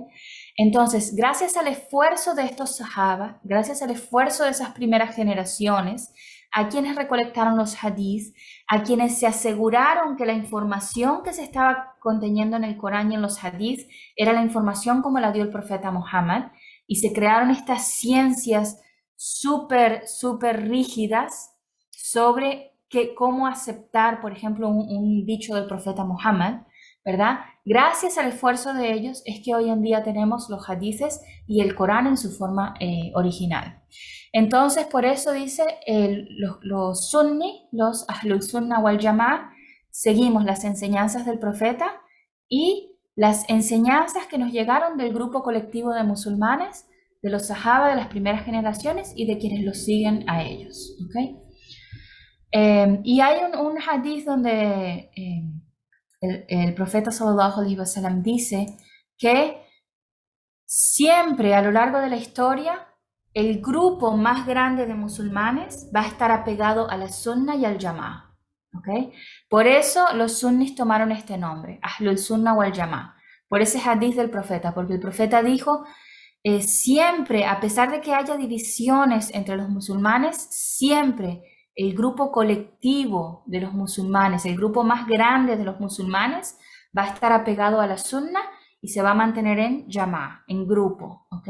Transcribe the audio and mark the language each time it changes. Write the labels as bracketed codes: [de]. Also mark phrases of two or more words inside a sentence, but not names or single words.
[es] Entonces, gracias al esfuerzo de estos sahaba, gracias al esfuerzo de esas primeras generaciones, a quienes recolectaron los hadís, a quienes se aseguraron que la información que se estaba conteniendo en el Corán y en los hadís era la información como la dio el profeta Muhammad, y se crearon estas ciencias súper rígidas sobre cómo aceptar, por ejemplo, un dicho del profeta Muhammad, ¿verdad? Gracias al esfuerzo de ellos es que hoy en día tenemos los hadices y el Corán en su forma original. Entonces, por eso dice, los sunni, los [ar] أهل السنة والجماعة, [es] seguimos las enseñanzas del profeta y las enseñanzas que nos llegaron del grupo colectivo de musulmanes, de los sahaba de las primeras generaciones y de quienes los siguen a ellos, ¿okay? Y hay un hadith donde el profeta [ar] صلى الله عليه وسلم [es] dice que siempre a lo largo de la historia el grupo más grande de musulmanes va a estar apegado a la sunna y al jamaa, ¿okay? Por eso los sunnis tomaron este nombre, [ar] أهل السنة والجماعة, [es] por ese hadith del profeta, porque el profeta dijo, siempre, a pesar de que haya divisiones entre los musulmanes, siempre el grupo colectivo de los musulmanes, el grupo más grande de los musulmanes, va a estar apegado a la sunna y se va a mantener en jamaa, en grupo, ¿ok?